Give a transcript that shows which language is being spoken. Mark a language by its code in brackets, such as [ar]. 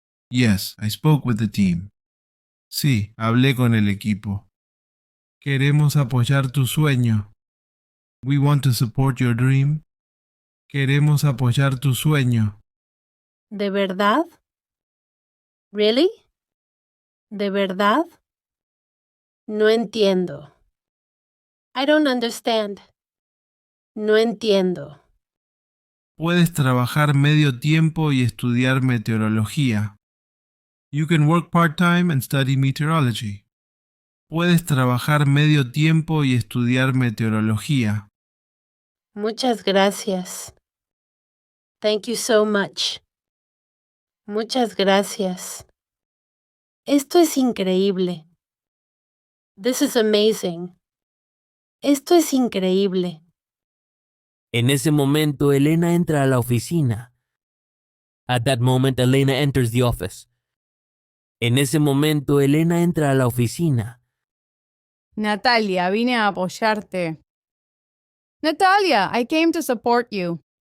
[en] Yes, I spoke with the team. [es] Sí, hablé con el equipo. Queremos apoyar tu sueño. [en] We want to support your dream. [es] Queremos apoyar tu sueño. ¿De verdad? [en] Really? [es] ¿De verdad? No entiendo. [en] I don't understand. [es] No entiendo. Puedes trabajar medio tiempo y estudiar meteorología. [en] You can work part-time and study meteorology. [es] Puedes trabajar medio tiempo y estudiar meteorología. Muchas gracias. [en] Thank you so much. [es] Muchas gracias. Esto es increíble. [en] This is amazing. [es] Esto es increíble. En ese momento, Elena entra a la oficina. [en] At that moment, Elena enters the office. [es] En ese momento, Elena entra a la oficina. Natalia, vine a apoyarte. [en] Natalia, I came to support you.